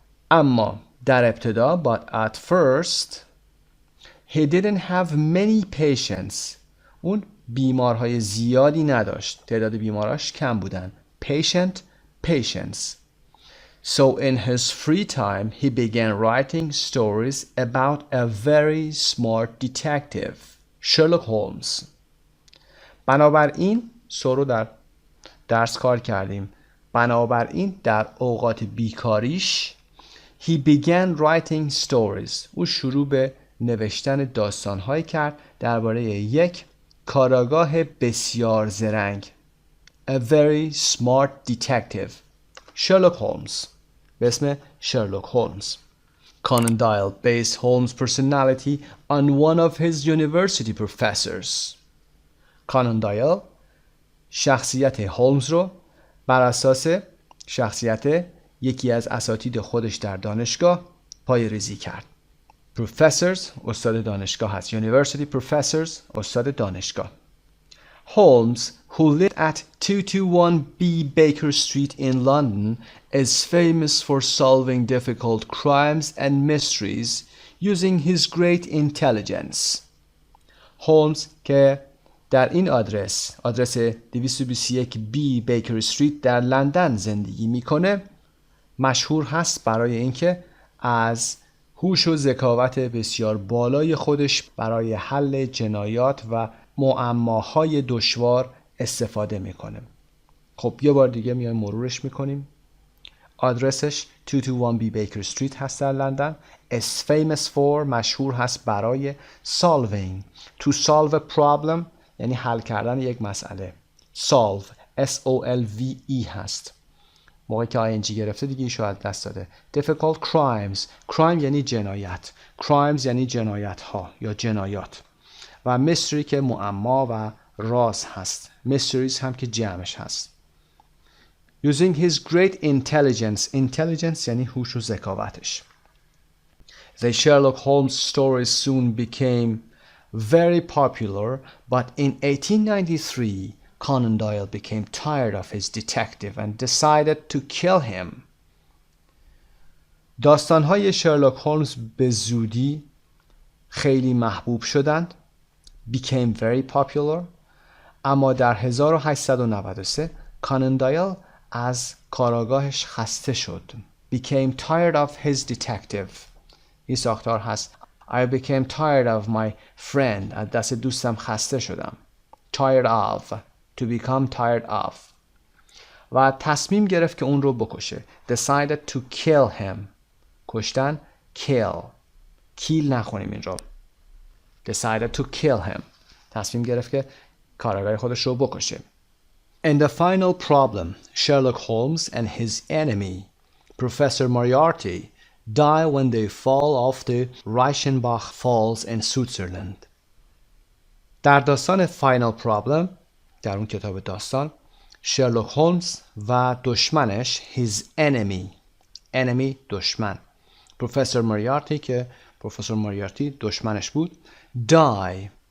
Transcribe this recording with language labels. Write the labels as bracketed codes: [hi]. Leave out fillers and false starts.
[fa] اما در ابتدا [en] but at first he didn't have many patients. [fa] اون بیمارهای زیادی نداشت. تعداد بیماراش کم بودن. patients. [en] So in his free time he began writing stories about a very smart detective, Sherlock Holmes. [fa] بنابراین رو در درس کار کردیم. بنابراین در اوقات بیکاریش [en] he began writing stories. [fa] او شروع به نوشتن داستان‌هایی کرد درباره یک کاراگاه بسیار زرنگ. [en] A very smart detective. Sherlock Holmes. [fa] به اسم Sherlock Holmes. [en] Conan Doyle based Holmes' personality on one of his university professors. [fa] کانان دایل شخصیت هولمز رو بر اساس شخصیت یکی از اساتید خودش در دانشگاه پایه‌ریزی کرد. Professors استاد دانشگاه هست. University professors استاد دانشگاه. [en] Holmes, who lived at 221B Baker Street in London, is famous for solving difficult crimes and mysteries using his great intelligence. [fa] Holmes که در این آدرس 221B بیکر استریت در لندن زندگی میکنه مشهور هست برای اینکه از هوش و ذکاوت بسیار بالای خودش برای حل جنایات و معماهای دشوار استفاده میکنه. خب یه بار دیگه میایم مرورش میکنیم. آدرسش 221B بیکر استریت هست در لندن. [en] is famous for [fa] مشهور هست برای [en] solving. to solve a problem [fa] یعنی حل کردن یک مسئله. [en] solve S-O-L-V-E هست. [fa] موقعی که ING گرفته دیگه ایشو از دست داده. [en] difficult crimes. [fa] crime یعنی جنایت. crimes یعنی جنایت ها یا جنایات. و mystery که معما و راز هست. mysteries هم که جمعش هست. [en] using his great intelligence. [fa] intelligence یعنی هوش و ذکاوتش. [en] The Sherlock Holmes stories soon became very popular, but in 1893 Conan Doyle became tired of his detective and decided to kill him. [fa] داستان‌های شرلوک هولمز به زودی خیلی محبوب شدند. [en] became very popular. [fa] اما در 1893 کانان دایل از کاراگاهش خسته شد. [en] became tired of his detective. [fa] این ساختار هست [en] I became tired of my friend. [fa] از دست دوستم خسته شدم. tired of. [en] to become tired of. [fa] و تصمیم گرفت که اون رو بکشه. [en] decided to kill him. کشتن kill. [fa] kill نخونیم این رو. [en] decided to kill him. [fa] تصمیم گرفت که کارگاه خودش رو بکشه. [en] In the final problem, Sherlock Holmes and his enemy, Professor Moriarty, die when they fall off the Reichenbach Falls in Switzerland. [fa] در داستان Final Problem، در اون کتاب داستان، شرلوک هولمز و دشمنش [en] his enemy [fa] دشمن پروفسور موریارتی که پروفسور موریارتی دشمنش بود die